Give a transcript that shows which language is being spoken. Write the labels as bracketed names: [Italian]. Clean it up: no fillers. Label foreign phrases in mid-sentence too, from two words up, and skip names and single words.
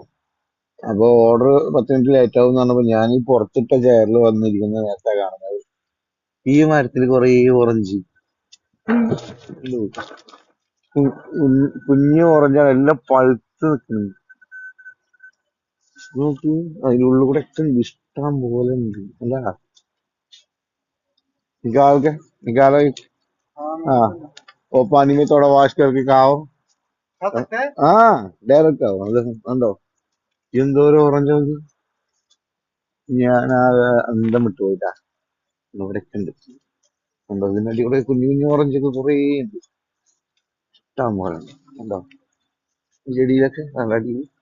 [Malayalam] അപ്പൊ ഓർഡർ 10 മിനിറ്റ് ലേറ്റ് ആവും എന്ന് പറഞ്ഞപ്പോ ഞാൻ ഈ പുറത്തിട്ട ചെയറിൽ വന്നിരിക്കുന്ന നേരത്തെ കാണുന്നത് ഈ മരത്തിൽ കുറെ ഓറഞ്ച് കുഞ്ഞു ഓറഞ്ചാണ്, എല്ലാം പഴുത്ത് നിൽക്കുന്നു. നോക്കി അതിനുള്ളിൽ കൂടെ ഒക്കെ ഇഷ്ടം പോലെ ഉണ്ട് അല്ല. [Hindi] निकाल के निकालो हाँ वो पानी में थोड़ा वॉश करके खाओ. खा सकते हैं हाँ डायरेक्ट आओ [Malayalam] അത് കണ്ടോ എന്തോരം ഓറഞ്ച് നോക്കി. ഞാൻ ആ അന്തം വിട്ടു പോയിട്ടാ. ഇവിടെ ഉണ്ട് കണ്ടോ, ഇതിന്റെ അടിപൊളി കുഞ്ഞു കുഞ്ഞു ഓറഞ്ച് ഒക്കെ കുറേ ഉണ്ട്, ഇഷ്ടം പോലെ ഉണ്ട്. കണ്ടോ ഈ ചെടിയിലൊക്കെ നല്ല അടിപൊളി.